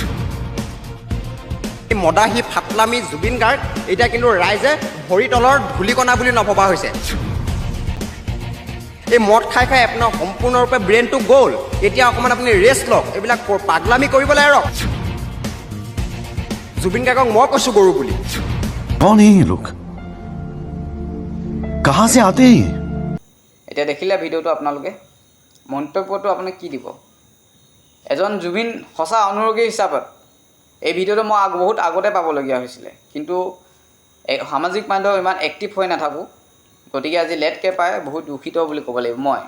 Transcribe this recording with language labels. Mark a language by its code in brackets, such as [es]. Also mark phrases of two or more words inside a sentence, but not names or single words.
[as] মদাহী ফাটলামি জুবিন গাৰ্গ এতিয়া কিন্তু ৰাইজে ভৰি তলৰ ধূলিকণা বুলি নভবা হৈছে। এই মদ খাই খাই আপোনাৰ সম্পূৰ্ণৰূপে ব্ৰেইনটো গ'ল। এতিয়া অকণমান আপুনি ৰেষ্ট লওক, এইবিলাক পাগলামি কৰিবলৈ এৰক। জুবিন গাৰ্গক মই কৈছোঁ গৰু বুলি। [hi] कौन है ये लोग? कहाँ से आते हैं? [as] এতিয়া দেখিলে ভিডিঅ'টো আপোনালোকে মন্তব্যটো আপুনি কি দিব? এজন জুবিন সঁচা অনুৰাগী হিচাপত এই ভিডিঅ'টো মই বহুত আগতে পাবলগীয়া হৈছিলে, কিন্তু সামাজিক মাধ্যম ইমান এক্টিভ হৈ নাথাকোঁ, গতিকে আজি লেটকৈ পাই বহুত দুখিত বুলি ক'ব লাগিব মই।